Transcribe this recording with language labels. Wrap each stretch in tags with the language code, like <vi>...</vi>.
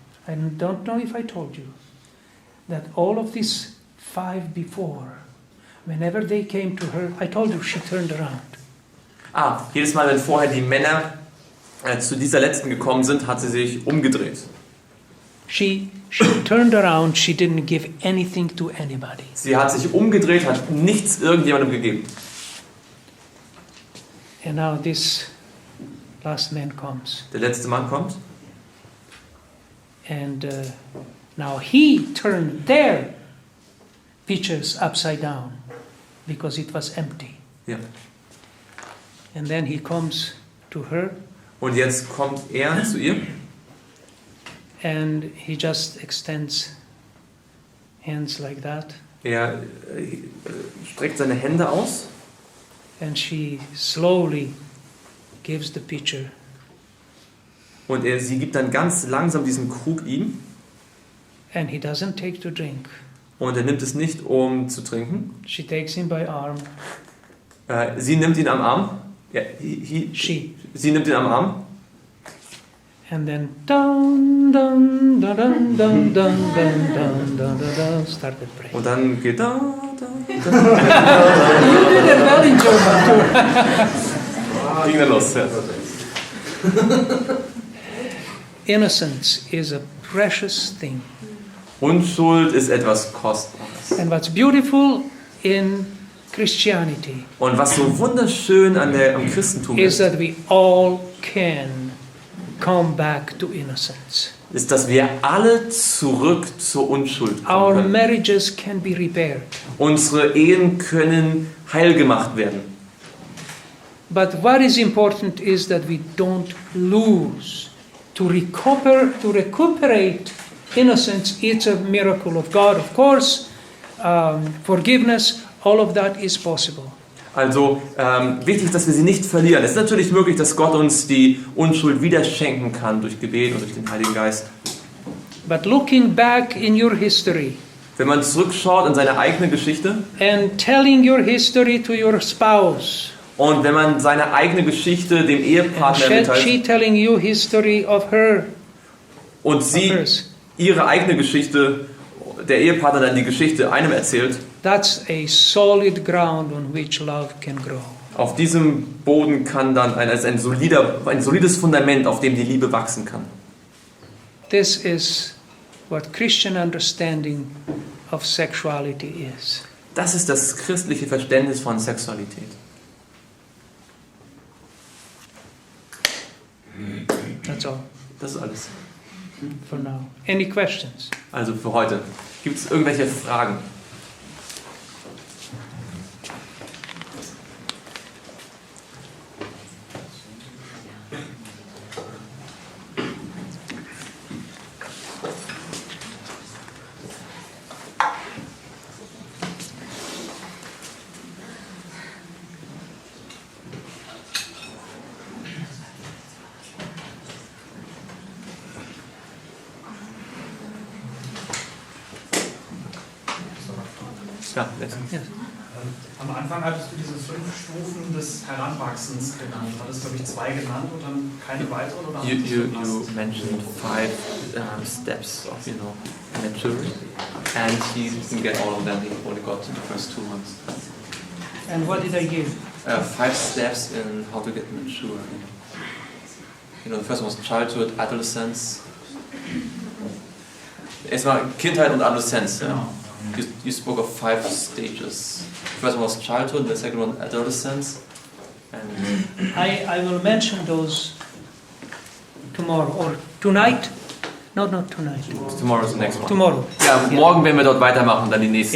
<en>I don't know if I told you that all of these five before, whenever they came to her, I told you she turned around.</en> <de>Jedes Mal, wenn vorher die Männer zu dieser letzten gekommen sind, hat sie sich umgedreht.</de> <en>She turned around, she didn't give anything to anybody.</en> <de>Sie hat sich umgedreht, hat nichts irgendjemandem gegeben.</de> <en>And now this last man comes.</en> <de>Der letzte Mann kommt</de> <en>And now he turned their pitchers upside down because it was empty.</en> <de>ja.</de> <en>And then he comes to her</en> <de>Und jetzt kommt er zu ihr</de> <en>and he just extends hands like that.</en> <de>Er streckt seine Hände aus</de> <en>And she slowly gives the pitcher.</en> <de>und sie gibt dann ganz langsam diesen Krug ihm</de> <en>And he doesn't take to drink.</en> <de>und er nimmt es nicht, um zu trinken.</de> <en>She takes him by arm.</en> <de>Sie nimmt ihn am Arm. Ja,</de> <en>She.</en> <de>Sie nimmt ihn am Arm</de> <en>And then dun dun dun dun dun dun dun dun dun dun started praying.</en> <de>und dann geht da.</de> <en>You did it well in German too.</en> <de>Ging dann los. Ja.</de> <en>Innocence is a precious thing.</en> <de>Unschuld ist etwas Kostbares.</de> <en>And what's beautiful in Christianity</en> <de>Und was so wunderschön am Christentum</de> <en>is</en> <de>ist,</de> <en>that we all can come back to innocence.</en> <de>ist, dass wir alle zurück zur Unschuld kommen</de> <en>Our</en> <de>können.</de> <en>marriages can be repaired.</en> <de>Unsere Ehen können heil gemacht werden.</de> <en>But what is important is that we don't lose. To recuperate innocence, it's a miracle of God, of course. Forgiveness, all of that is possible.</en> <de>Also wichtig ist, dass wir sie nicht verlieren. Es ist natürlich möglich, dass Gott uns die Unschuld wieder schenken kann durch Gebet und durch den Heiligen Geist.</de> <en>But looking back in your history</en> <de>Wenn man zurückschaut in seine eigene Geschichte</de> <en>and telling your history to your spouse,</en> <de>und wenn man seine eigene Geschichte dem</de> <en>and</en> <de>Ehepartner</de> <en>she</en> <de>mitteilt</de> <en>telling you history of her,</en> <de>und</de> <en>of</en> <de>sie</de> <en>hers,</en> <de>ihre eigene Geschichte, der Ehepartner dann die Geschichte einem erzählt,</de> <en>that's a solid ground on which love can grow.</en> <de>auf diesem Boden kann dann ein solides Fundament, auf dem die Liebe wachsen kann.</de> <en>This is what Christian understanding of sexuality is.</en> <de>Das ist das christliche Verständnis von Sexualität.</de> <en>That's all</en> <de>Das ist alles.</de> <en>for now. Any questions?</en> <de>Also für heute. Gibt es irgendwelche Fragen? Ja,</de> <en>Yes.</en> <de>Am Anfang hattest du diese 5 Stufen des Heranwachsens genannt. Du hattest, glaube ich, 2 genannt und dann keine weiteren? Oder</de> <en>you mentioned 5 steps of maturing, and he didn't get all of them. He only got the first 2 ones. And what did I give? 5 steps in how to get mature. The first one was childhood, adolescence.</en> <de>Erstmal Kindheit und Adoleszenz.</de> <en>Ja. You spoke of 5 stages. The first one was childhood, the second one adolescence. And I will mention those tomorrow or tonight. No, not tonight. tomorrow is the next one. Tomorrow.</en> <de>Ja, morgen werden wir dort weitermachen und dann die nächsten</de>